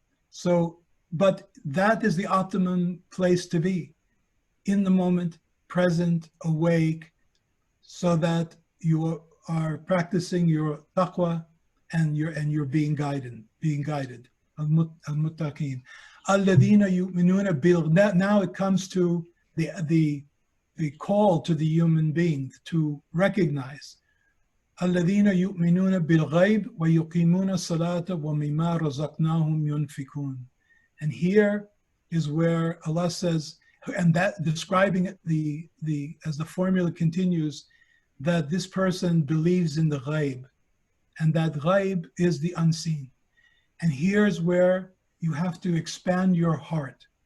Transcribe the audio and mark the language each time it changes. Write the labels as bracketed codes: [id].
[en] So, but that is the optimum place to be, in the moment, present, awake, so that you are practicing your taqwa and you're being guided. Al-muttaqin. Alladhina yu'minuna bil. Now it comes to the call to the human being to recognize. [ar] الذين يؤمنون بالغيب ويقيمون الصلاة ومما رزقناهم ينفقون. [en] And here is where Allah says, and that describing as the formula continues, that this person believes in the ghaib, and that ghaib is the unseen. And here's where you have to expand your heart.